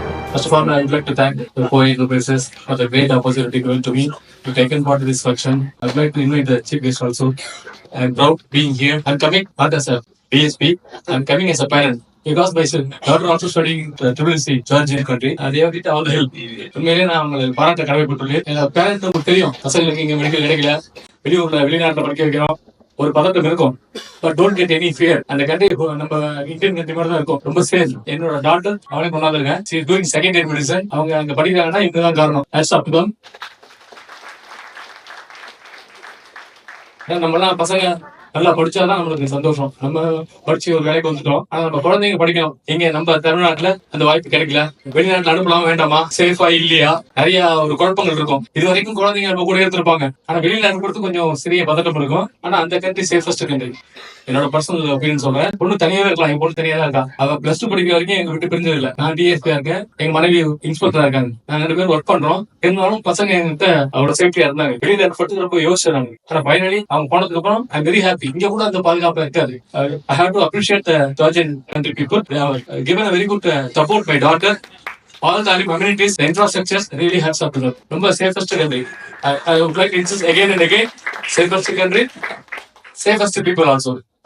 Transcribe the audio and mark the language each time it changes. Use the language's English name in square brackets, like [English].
[English] First of all, I would like to thank the Poet Places for the great opportunity given to me to take part in this function. I would like to invite the chief guest also. I am proud being here. I'm coming not as a PSP, I'm coming as a parent. Because my daughter also studying WC, Georgian country, they have get all the help. [Tamil] உண்மையிலேயே நான் அவங்களை பாராட்ட கடமைப்பட்டுள்ளேன். என் parent உங்களுக்கு தெரியும், பசங்களுக்கு இங்கே medical கிடைக்கல, வெளிநாட்டில் படிக்க வைக்கிறோம், ஒரு பதட்டம் இருக்கும். [English] But don't get any fear. [Tamil] அந்த கண்ட்ரி நம்ம இந்தியன் கண்ட்ரி மாதிரி தான் இருக்கும், ரொம்ப சேஃப். என்னோட டாக்டர் அவளே கொண்டாந்துருக்கேன். [English] She is doing second year medicine. [Tamil] அவங்க அங்க படிக்கிறாங்கன்னா இதுதான் காரணம். நம்மளாம் பசங்க நல்லா படிச்சாதான் நம்மளுக்கு சந்தோஷம். நம்ம படிச்சு ஒரு வேலைக்கு வந்துட்டோம், ஆனா நம்ம குழந்தைங்க படிக்கணும். இங்க நம்ம தமிழ்நாட்டுல அந்த வாய்ப்பு கிடைக்கல. வெளிநாட்டுல அனுப்பலாம் வேண்டாமா, சேஃபா இல்லையா, நிறைய ஒரு குழப்பங்கள் இருக்கும். இது வரைக்கும் குழந்தைங்க நம்ம கூட இருந்திருப்பாங்க, ஆனா வெளியில அனுப்புறது கொஞ்சம் சிறிய பதட்டம் இருக்கும். ஆனா அந்த கண்ட்ரி சேஃபஸ்ட் கண்ட்ரி. என்னோட பர்சனல் ஒப்பீனியன் சொல்றேன். பொண்ணு தனியாவே இருக்கலாம், என் பொண்ணு தனியா தான் இருக்கா. அவ +2 படிக்கிற வரைக்கும் எங்க விட்டு பிரிஞ்சது இல்ல. நான் டிஎஸ்பியா இருக்கேன், எங்க மனைவி இன்ஸ்பெக்டரா இருக்காங்க. நாங்க 2 பேரும் ஒர்க் பண்றோம். இருந்தாலும் பசங்க என்கிட்ட அவரோட சேஃப்டியா இருந்தாங்க. வெளியில அனுப்புறது ரொம்ப யோசிச்சாங்க. ஆனா ஃபைனலி அவங்க போனதுக்கு அப்புறம் [English] I am very happy. [Tamil] இங்க கூட அந்த பாதுகாப்பு இருக்காது. [English] I have to appreciate the Georgian country people. They have given a very good support my daughter. All the amenities, the infrastructure really helps up to them. Number safest country. I would like to insist again and again, safest country, safest people also.